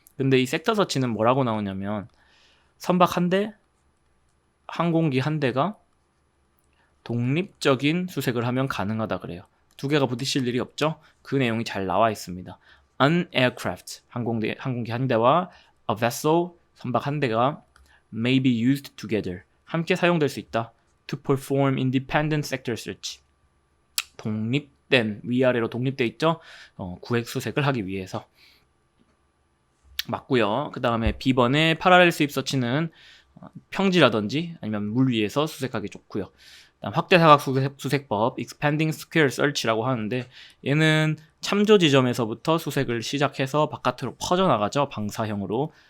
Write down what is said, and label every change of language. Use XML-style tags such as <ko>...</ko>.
<ko>근데 이 섹터 서치는 뭐라고 나오냐면 선박 한 대, 항공기 한 대가 독립적인 수색을 하면 가능하다 그래요. 두 개가 부딪힐 일이 없죠? 그 내용이 잘 나와 있습니다.</ko> <en>An aircraft,</en> <ko>항공기 한 대와</ko> <en>a vessel,</en> <ko>선박 한 대가</ko> <en>may be used together,</en> <ko>함께 사용될 수 있다.</ko> <en>To perform independent sector search,</en> <ko>독립된, 위아래로 독립돼 있죠? 구획 수색을 하기 위해서. 맞고요. 그 다음에 B번의 parallel sweep search는 평지라든지 아니면 물 위에서 수색하기 좋고요. 다음 확대 사각 수색법 expanding square search라고 하는데 얘는 참조 지점에서부터 수색을 시작해서 바깥으로 퍼져나가죠. 방사형으로.</ko>